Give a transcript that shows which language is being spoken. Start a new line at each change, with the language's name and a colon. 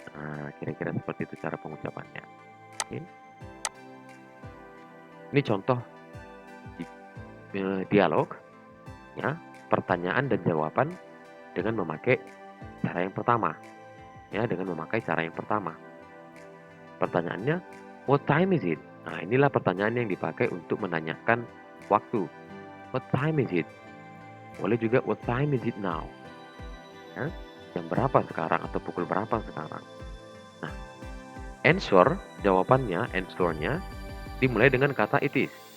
Indonesian: Nah, kira-kira seperti itu cara pengucapannya. Oke. Ini contoh dialog, ya, pertanyaan dan jawaban dengan memakai cara yang pertama. Ya, dengan memakai cara yang pertama. Pertanyaannya,
English: what time is it?
Indonesian: Nah, inilah pertanyaan yang dipakai untuk menanyakan waktu.
English: What time is it?
Indonesian: Boleh juga
English: what time is it now?
Indonesian: Ya, jam berapa sekarang atau pukul berapa sekarang? Nah, answernya dimulai dengan kata
English: it is.